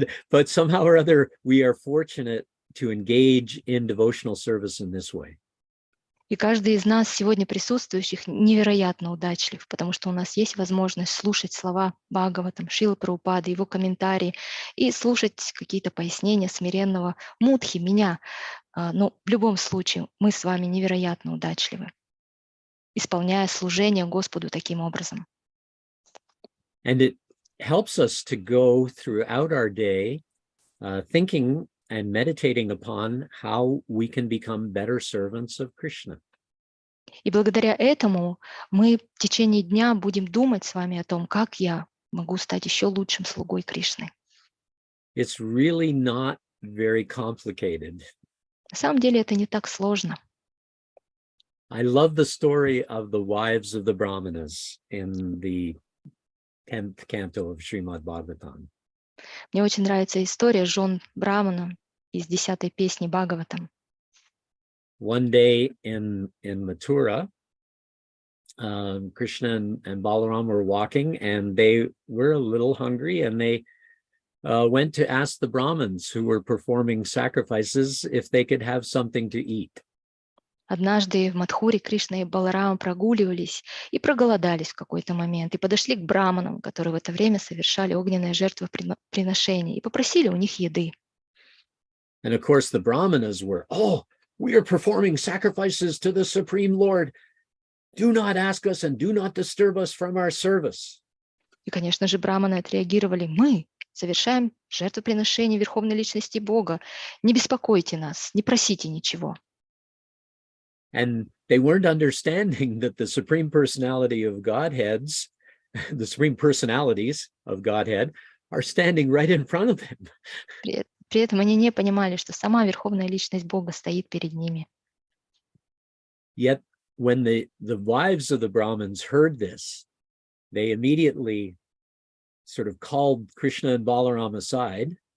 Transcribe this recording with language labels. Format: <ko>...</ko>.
<en>but somehow or other, we are fortunate to engage in devotional service in this way.</en> <ru>И каждый из нас сегодня присутствующих невероятно удачлив, потому что у нас есть возможность слушать слова Бхагаватам, Шрилы Прабхупады, его комментарии и слушать какие-то пояснения смиренного мудхи, меня. Но в любом случае мы с вами невероятно удачливы, исполняя служение Господу таким образом.</ru> <en>And it helps us to go throughout our day thinking and meditating upon how we can become better servants of Krishna.</en> <ru>И благодаря этому мы в течение дня будем думать с вами о том, как я могу стать еще лучшим слугой Кришны.</ru> <en>It's really not very complicated.</en> <ru>На самом деле это не так сложно.</ru> <en>I love the story of the wives of the Brahmanas in the 10th canto of Srimad Bhagavatam.</en> <ru>Мне очень нравится история жен Брамана из 10-й песни Бхагаватам.</ru> <en>One day in Mathura, Krishna and Balaram were walking, and they were a little hungry, and they went to ask the Brahmins who were performing sacrifices if they could have something to eat.</en> <ru>Однажды в Мадхуре Кришна и Баларама прогуливались и проголодались в какой-то момент, и подошли к браманам, которые в это время совершали огненное жертвоприношение, и попросили у них еды.</ru> <en>And of course, the Brahmanas were, "Oh, we are performing sacrifices to the Supreme Lord. Do not ask us and do not disturb us from our service."</en> <ru>И, конечно же, браманы отреагировали: мы совершаем жертвоприношение Верховной Личности Бога. Не беспокойте нас, не просите ничего.</ru> <en>And they weren't understanding that the Supreme Personality of Godheads, the Supreme Personalities of Godhead, are standing right in front of them.</en> <ru>При этом они не понимали, что сама Верховная Личность Бога стоит перед ними.</ru> <en>Yet, when the wives of the Brahmins heard this, they immediately sort of called Krishna and Balaram aside.</en>